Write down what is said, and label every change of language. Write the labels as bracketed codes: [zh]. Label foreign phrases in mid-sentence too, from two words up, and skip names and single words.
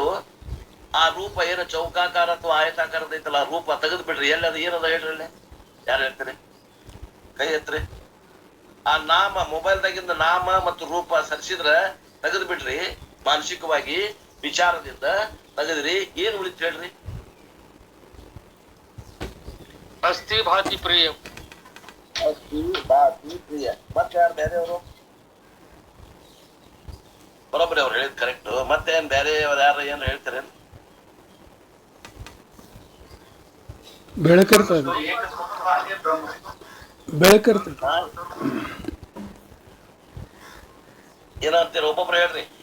[kn] ಆ ರೂಪ ಏನು ಚೌಕಾಕಾರ ಅಥವಾ ಆಯತಾಕಾರದ ಐತಲ್ಲ, ಆ ರೂಪ ತೆಗೆದು ಬಿಡ್ರಿ. ಎಲ್ಲಿ ಅದು ಏನದ ಹೇಳ್ರಿ, ಯಾರು ಹೇಳ್ತೀರಿ? ಕೈ ಎತ್ರಿ. ಆ ನಾಮ, ಮೊಬೈಲ್ದಾಗಿಂದ ನಾಮ ಮತ್ತು ರೂಪ ಸರಿಸಿದ್ರ ತೆಗೆದು ಬಿಡ್ರಿ. ಮಾನಸಿಕವಾಗಿ ವಿಚಾರದಿಂದ ತೆಗೆದ್ರಿ, ಏನ್ ಉಳಿತು ಹೇಳ್ರಿ? [sa] ಅಸ್ತಿ ಭಾತಿ ಪ್ರಿಯ. ಅಸ್ತಿ ಭಾತಿ ಪ್ರಿಯ. [kn] ಮತ್ತೆ ಯಾರು ಬೇರೆಯವರು? ಬರೋಬ್ಬರಿ ಅವ್ರು ಹೇಳಿದ್ ಕರೆಕ್ಟ್. ಮತ್ತೆ ಏನ್ ಬೇರೆ ಯಾರು ಏನ್ ಹೇಳ್ತಾರೇನು? ಬೆಳಕಿರ್ತದೆ, ಬೆಳಕಿರ್ತದೆ. ಏನಂತೀರ? ಒಬ್ಬೊಬ್ರು ಹೇಳ್ರಿ.